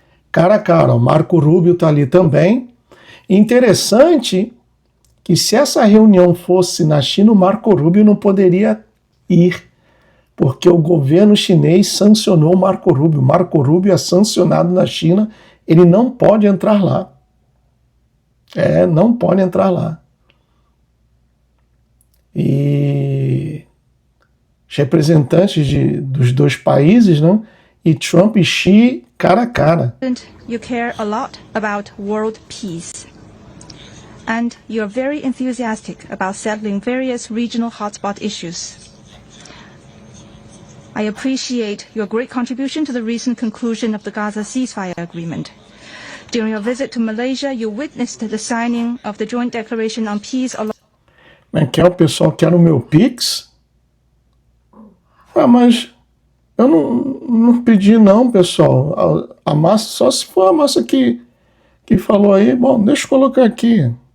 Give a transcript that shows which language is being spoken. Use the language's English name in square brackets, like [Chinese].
[Portuguese] Cara a cara, o Marco Rubio tá ali também. Interessante que se essa reunião fosse na China, o Marco Rubio não poderia ir, porque o governo chinês sancionou o Marco Rubio. O Marco Rubio é sancionado na China, ele não pode entrar lá. Não pode entrar lá. E os representantes dos dois países, não? E Trump e Xi cara a cara. [English] You care a lot about world peace. And you are very enthusiastic about settling various regional hotspot issues. I appreciate your great contribution to the recent conclusion of the Gaza ceasefire agreement. During your visit to Malaysia, you witnessed the signing of the Joint Declaration on Peace along [Portuguese] Que é o pessoal quer o meu Pix? Ah, mas eu não pedi não, pessoal. A massa, só se for a massa que falou aí. Bom, deixa eu colocar aqui.